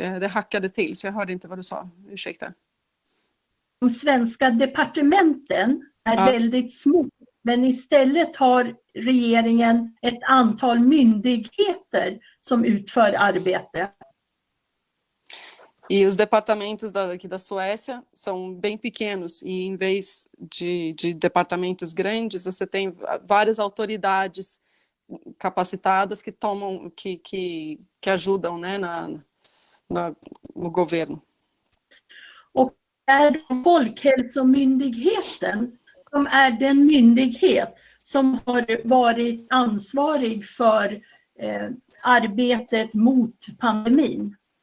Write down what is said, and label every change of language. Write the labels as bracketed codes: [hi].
[sv] Det hackade till, så jag hörde inte vad du sa. Ursäkta. De svenska departementen är väldigt små, men istället har regeringen ett antal myndigheter som utför arbete. [pt] E os departamentos aqui da Suécia são bem pequenos, e em vez de departamentos grandes, você tem várias autoridades capacitadas que tomam, que ajudam, né, no governo. [sv] Och är Folkhälsomyndigheten som är den myndighet som har varit ansvarig för arbetet mot pandemin.